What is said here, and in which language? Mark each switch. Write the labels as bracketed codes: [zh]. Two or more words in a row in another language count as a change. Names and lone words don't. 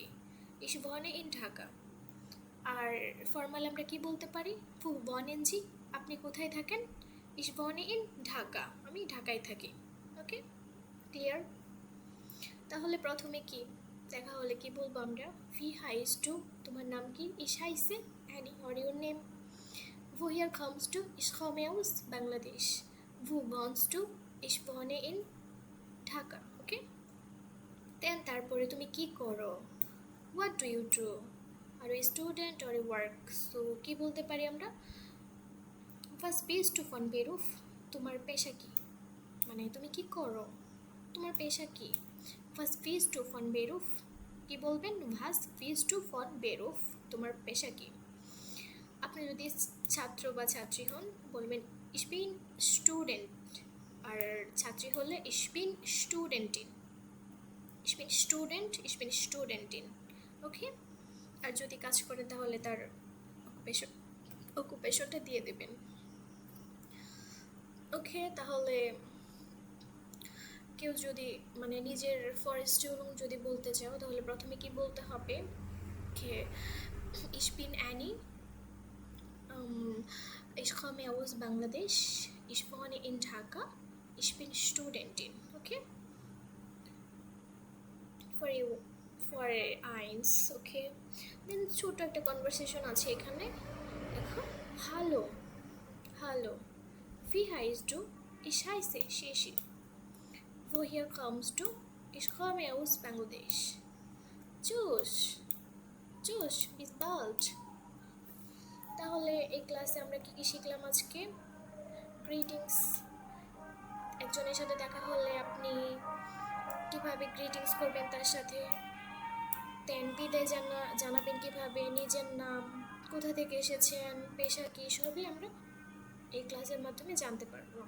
[de] Ich wohne in Dhaka. [bn] আর ফর্মাল আমরা কি বলতে পারি? [de] Wo wohnen Sie, [bn] আপনি কোথায় থাকেন? [de] Ich wohne in Dhaka, [bn] আমি ঢাকায় থাকি। ওকে, ক্লিয়ার? তাহলে প্রথমে কি দেখা হলে কি বলবো আমরা? [de] Wie heißt du, [bn] তোমার নাম কি? [de] Ich heiße Annie [en] or your name. [de] Woher kommst du? Ich komme aus Bangladesh. Wo wohnst du? Ich wohne in Dhaka. Okay? [bn] Then তারপরে তুমি কি করো? [en] What do you do? Are you a student or a work? [bn] So কি বলতে পারি আমরা? [de] Was bist du von Beruf? [bn] তোমার পেশা কি? মানে তুমি কি করো? তোমার পেশা কি? [de] Was bist du von Beruf? [bn] কি বলবেন? [de] Was bist du von Beruf? [bn] তোমার পেশা কি? আপনি যদি ছাত্র বা ছাত্রী হন বলবেন [de] ich bin student, [bn] আর ছাত্রী হলে [de] ich bin studentin, ich bin student, ich bin studentin। [bn] ওকে, আর যদি কাজ করেন তাহলে তার অকুপেশনটা দিয়ে দেবেন। ওকে, তাহলে কেউ যদি মানে নিজের ফরেস্টিউরুম যদি বলতে চাও তাহলে প্রথমে কি বলতে হবে? [de] ich bin Annie, ich komme aus Bangladesh, ich wohne in Dhaka, ich bin Studentin. [en] Okay? For you, for eins, okay? [bn] Then ছোট একটা কনভারসেশন আছে এখানে, দেখো। হ্যালো, হ্যালো, [de] wie heißt du? Ich heiße Shishi. Woher kommst du? Ich komme aus Bangladesh. Tschüss, tschüss, bis bald. [bn] তাহলে এই ক্লাসে আমরা কি কি শিখলাম আজকে? গ্রিটিংস, একজনের সাথে দেখা হলে আপনি কিভাবে গ্রিটিংস করবেন তার সাথে, দেন বিদায় জানাবেন কিভাবে, নিজের নাম, কোথা থেকে এসেছেন, পেশা কি, সবই আমরা এই ক্লাসের মাধ্যমে জানতে পারলাম।